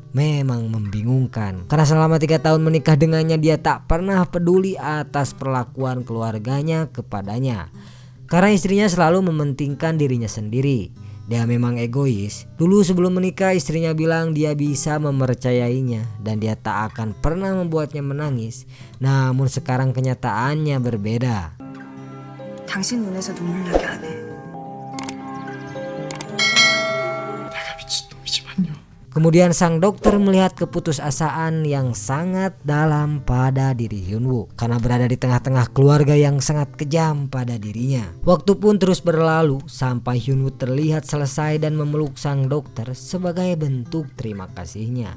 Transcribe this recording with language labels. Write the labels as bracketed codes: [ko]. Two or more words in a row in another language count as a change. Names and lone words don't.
[id] Memang membingungkan karena selama 3 tahun menikah dengannya dia tak pernah peduli atas perlakuan keluarganya kepadanya. Karena istrinya selalu mementingkan dirinya sendiri. Dia memang egois. Dulu sebelum menikah istrinya bilang dia bisa mempercayainya dan dia tak akan pernah membuatnya menangis. Namun sekarang kenyataannya berbeda. [ko] 당신 눈에서 눈물 나게 안 해. 내가 미친놈이지만요. [id] Kemudian sang dokter melihat keputusasaan yang sangat dalam pada diri Hyunwoo karena berada di tengah-tengah keluarga yang sangat kejam pada dirinya. Waktu pun terus berlalu sampai Hyunwoo terlihat selesai dan memeluk sang dokter sebagai bentuk terima kasihnya.